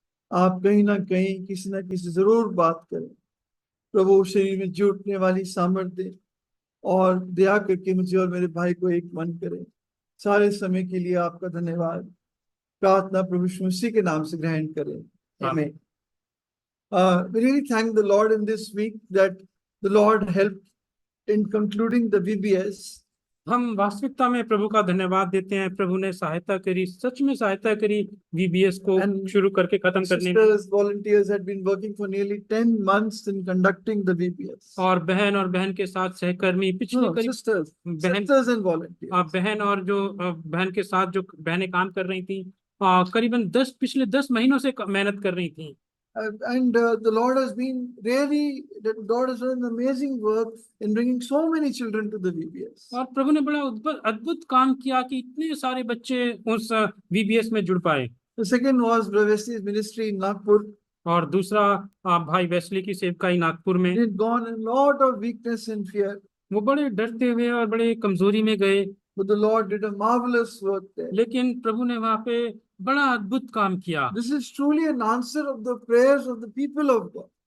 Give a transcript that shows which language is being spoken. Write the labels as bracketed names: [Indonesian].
[Hindi] आप कहीं ना कहीं किसी ना किसी जरूर बात करें प्रभु, शरीर में जुटने वाली सामर्थ्य दे और दया करके मुझे और मेरे भाई को एक मन करें। सारे समय के लिए आपका धन्यवाद। प्रार्थना प्रभु यीशु मसीह के नाम से ग्रहण करें, आमीन। [English] We really thank the Lord in this week that the Lord helped in concluding the VBS. [Hindi] हम वास्तविकता में प्रभु का धन्यवाद देते हैं। प्रभु ने सहायता करी, सच में सहायता करी वीबीएस को शुरू करके खत्म करने में। [English] Sisters, volunteers had been working for nearly 10 months in conducting the VBS. [Hindi] और बहन के साथ सहकर्मी पिछले करीब [English] sisters and volunteers. [Hindi] बहन और जो बहन के साथ जो बहनें काम कर रही थी, करीबन पिछले 10 महीनों से मेहनत कर रही थी। [English] And the Lord has been really, God has done an amazing work in bringing so many children to the VBS. [Hindi] और प्रभु ने बड़ा अद्भुत काम किया कि इतने सारे बच्चे उस वीबीएस में जुड़ पाए। [English] The second was Brother Wesley's ministry in Nagpur. [Hindi] और दूसरा भाई वेस्ली की सेवकाई नागपुर में। [English] He had gone in a lot of weakness and fear. [Hindi] वो बड़े डरते हुए और बड़े कमजोरी में गए। [English] But the Lord did a marvelous work there. [Hindi] लेकिन प्रभु ने वहाँ पे बड़ा अद्भुत काम किया। [English] This is truly an answer of the prayers of the people of God.